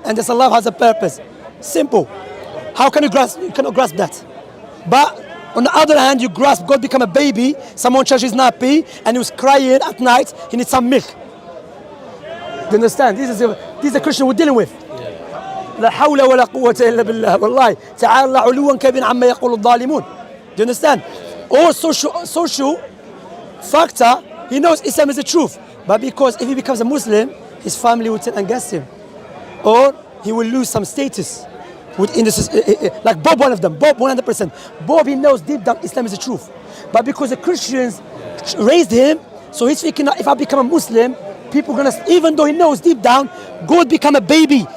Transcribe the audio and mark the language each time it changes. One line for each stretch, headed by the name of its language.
English: And this Allah has a purpose. Simple. How can you grasp? You cannot grasp that. But on the other hand, you grasp God become a baby. Someone changed his nappy and he was crying at night. He needs some milk. Do you understand? This is the Christian we're dealing with.
Arabic: لا حول ولا قوة إلا بالله والله تعالى علوا كبيرا عما يقول الظالمون.
English: Do you understand? Or social factor, he knows Islam is the truth. But because if he becomes a Muslim, his family will turn against him. Or he will lose some status. Within this, like Bob, one of them, Bob 100%. Bob, he knows deep down Islam is the truth. But because the Christians raised him, so he's thinking, if I become a Muslim, people are gonna, even though he knows deep down, God become a baby.